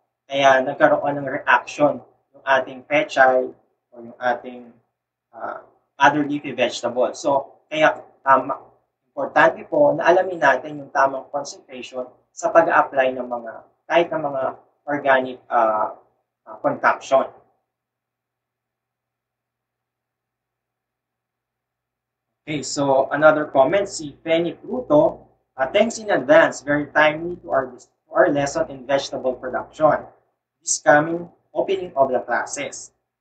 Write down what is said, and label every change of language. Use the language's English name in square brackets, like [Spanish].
[Filipino] Kaya nagkaroon ng reaction yung ating pechay o yung ating [English] other leafy vegetable. [Filipino] So, kaya importante po na alamin natin yung tamang concentration sa pag-apply ng kahit ng mga organic concoction. [English] Okay, so another comment, si Penny Cruto, thanks in advance, very timely to our lesson in vegetable production. This coming opening of the classes.